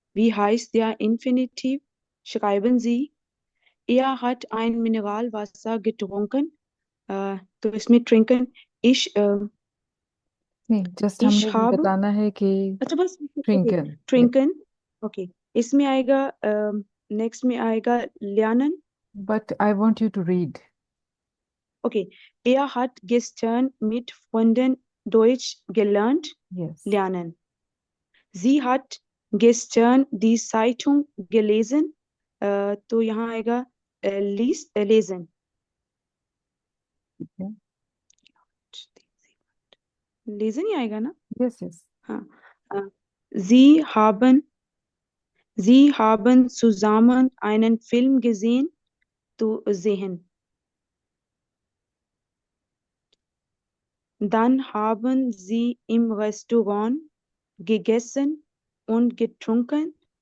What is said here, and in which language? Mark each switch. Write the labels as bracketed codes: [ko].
[de] Wie heißt der Infinitiv? Schreiben Sie. Er hat ein Mineralwasser getrunken. [hi] तो इसमें [de] trinken, ich [hi] नहीं, just [de] ich [hi] हमने [de] habe, [hi] बताना है कि अच्छा बस, ओके, [de] ट्रिंकन। [hi] trinken, okay. इसमें आएगा, नेक्स्ट में आएगा lernen. [en] But I want you to read. [de] Okay, er hat gestern mit Freunden Deutsch gelernt, [en] Yes. [de] lernen. Sie hat gestern die Zeitung gelesen. [hi] तो यहाँ आएगा lesen. ठीक है। Lesen ही आएगा ना? [en] Yes yes. [hi] हाँ। [de] अ, Sie haben, Sie haben zusammen einen Film gesehen, तो sehen. Dann haben sie im Restaurant gegessen und getrunken.